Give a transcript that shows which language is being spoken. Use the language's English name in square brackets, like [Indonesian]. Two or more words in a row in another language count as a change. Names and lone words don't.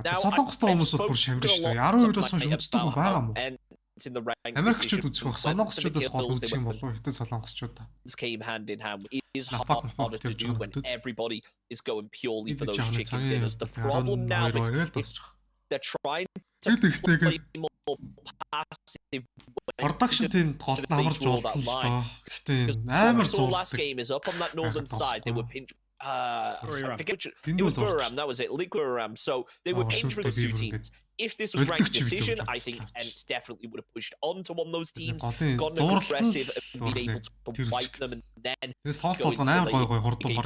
[English] Now, I've spoken a lot about ENCE in the rank this came hand in hand. It is harder to do when everybody is going purely for those chicken dinners. The problem now is they're trying to play more passive Production team [Mongolian] тоглолт амар жуулсан л доо. Гэхдээ амар зурдаг. [English] Last game is up on that northern side. They were pinched. I forget which, it was Buram, that was it. Liquoram. So they were pinched for the two teams. If this was ranked decision, I think Ents definitely would have pushed on to one of those teams, gotten aggressive, and been able to wipe them, and then go into the late game.